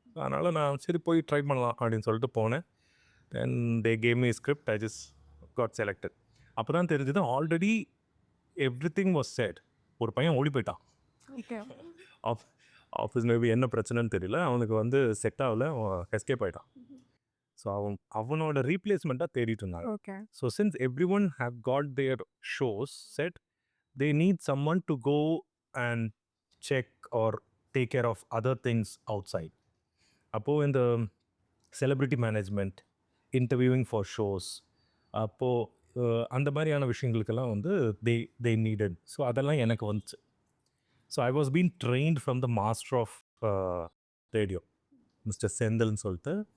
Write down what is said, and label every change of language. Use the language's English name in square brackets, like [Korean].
[Tamil] அதனால் நான் சரி போய் ட்ரை பண்ணலாம் அப்படின்னு சொல்லிட்டு போனேன். [English] Then they gave me a script, I just got selected. [Tamil] அப்போ தான் தெரிஞ்சது [English] Already everything was set. [Tamil] ஒரு பையன் ஓடி போயிட்டான். ஆஃபீஸ் மேபி என்ன பிரச்சனைன்னு தெரியல, அவனுக்கு வந்து செட் ஆகலை, எஸ்கேப் ஆகிட்டான். ஸோ அவனோட ரீப்ளேஸ்மெண்ட்டாக தேடிட்டு இருந்தாங்க. [English] Okay. So since every one have got their shows set, they need someone to go and check or take care of other things outside. [Tamil] அப்போது இந்த celebrity management, [English] interviewing for shows, [Tamil] அப்போது அந்த மாதிரியான விஷயங்களுக்கெல்லாம் வந்து [English] they needed. So [Tamil] அதெல்லாம் எனக்கு வந்துச்சு. [English] So I was been trained from the master of radio, mister செந்தில்னு சொல்லிட்டு.